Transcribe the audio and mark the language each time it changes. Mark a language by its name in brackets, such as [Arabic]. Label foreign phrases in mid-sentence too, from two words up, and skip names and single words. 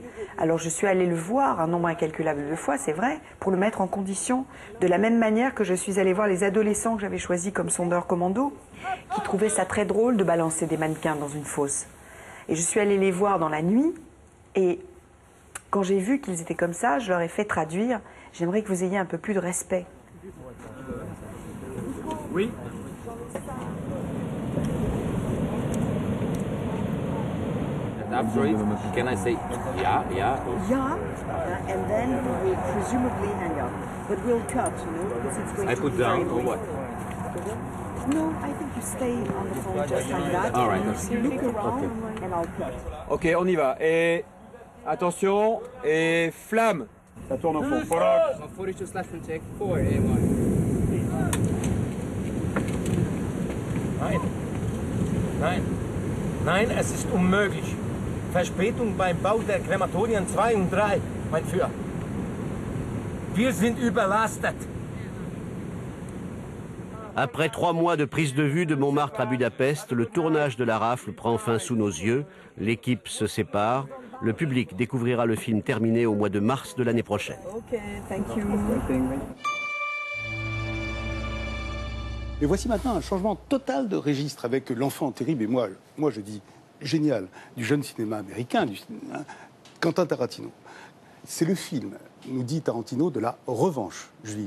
[French] Alors je suis allée le voir un nombre incalculable de fois, c'est vrai, pour le mettre en condition, de la même manière que je suis allée voir les adolescents que j'avais choisis comme sondeurs commando, qui trouvaient ça très drôle de balancer des mannequins dans une fosse. Et je suis allée les voir dans la nuit, et quand j'ai vu qu'ils étaient comme ça, je leur ai fait traduire « J'aimerais que vous ayez un peu plus de respect. » Oui. [English] After it, can I say yeah? Yeah, and then we will presumably hang up. But we'll cut, because it's going I to put be very down or brief. what? No, I think you stay on the phone just like that. All right, You look around and I'll cut. [French] Ok, on y va. Et attention, et flamme. Ça tourne au fond. 42/4, [German] Nein. Nein, es ist unmöglich. Verspätung beim Bau der Krematorien 2 und 3, mein Führer. Wir sind überlastet. [French] Après 3 mois de prise de vue de Montmartre à Budapest, le tournage de La Rafle prend fin sous nos yeux. L'équipe se sépare. Le public découvrira le film terminé au mois de mars de l'année prochaine. [English] Ok, thank you. [French] Et voici maintenant un changement total de registre avec L'Enfant terrible, et moi je dis génial, du jeune cinéma américain, Quentin Tarantino. C'est le film, nous dit Tarantino, de la revanche juive.